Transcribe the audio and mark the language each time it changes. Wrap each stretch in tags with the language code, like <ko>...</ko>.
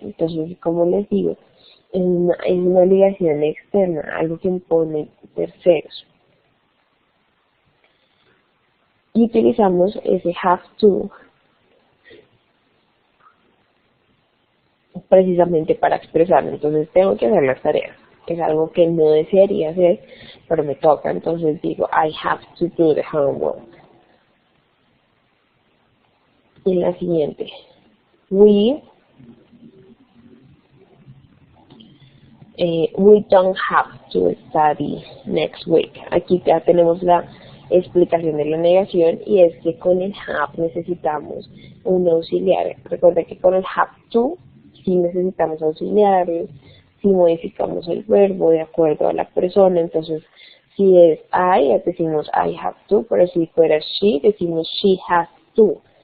<es>Entonces, como les digo, es una obligación externa, algo que imponen terceros. Y utilizamos ese have to precisamente para expresarlo. Entonces tengo que hacer las tareas. Es algo que no desearía hacer, pero me toca. Entonces digo,</es> <en>I have to do the homework.</en> <es>Y la siguiente.</es> <en>We don't have to study next week.</en> <es>Aquí ya tenemos la explicación de la negación, y es que con el have necesitamos un auxiliar. Recuerda que con el have to sí necesitamos auxiliares, si modificamos el verbo de acuerdo a la persona. Entonces, si es I, decimos</es> <en>I have to,</en> <es>pero si fuera she, decimos</es> <en>she has to.</en>